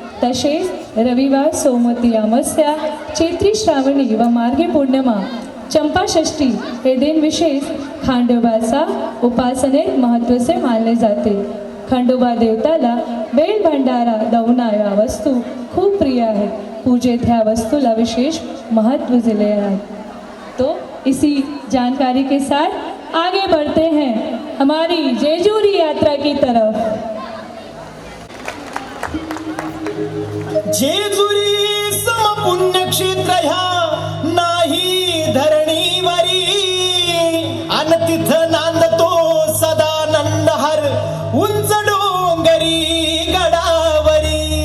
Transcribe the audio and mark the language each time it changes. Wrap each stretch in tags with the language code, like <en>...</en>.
<mr>तसेच रविवार, सोमवती अमावस्या, चैत्री श्रावणी व मार्गी पौर्णिमा, चंपाषष्ठी हे दिन विशेष खंडोबाचा उपासनेत महत्त्वाचे मानले जाते। खंडोबा देवताला बेल भंडारा, दवना या वस्तू खूप प्रिय आहेत। पूजेत ह्या वस्तूला विशेष महत्व दिले है।</mr> <hi>तो इसी जानकारी के साथ आगे बढ़ते हैं हमारी जेजुरी यात्रा की तरफ।</hi> <mr>जेजुरी सम पुण्यक्षेत्र ह्या नाही धरणीवरी, अन तिथ नांदतो सदानंद हर उंच डोंगरी गडावरी।</mr>